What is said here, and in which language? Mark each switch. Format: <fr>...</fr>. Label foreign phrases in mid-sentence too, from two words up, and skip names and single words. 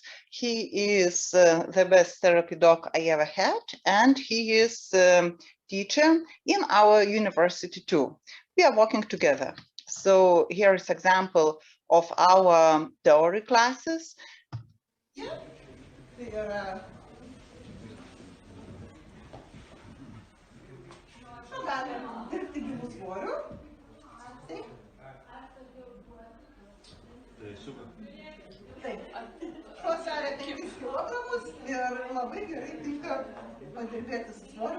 <en>He is the best therapy dog I ever had, and he is teacher in our university too. We are working together. So here is example of our theory classes. Yeah.</en> <lt>Taip. Šuo sveria 5 kilogramus ir labai gerai tinka padirbėti su svoriu.</lt>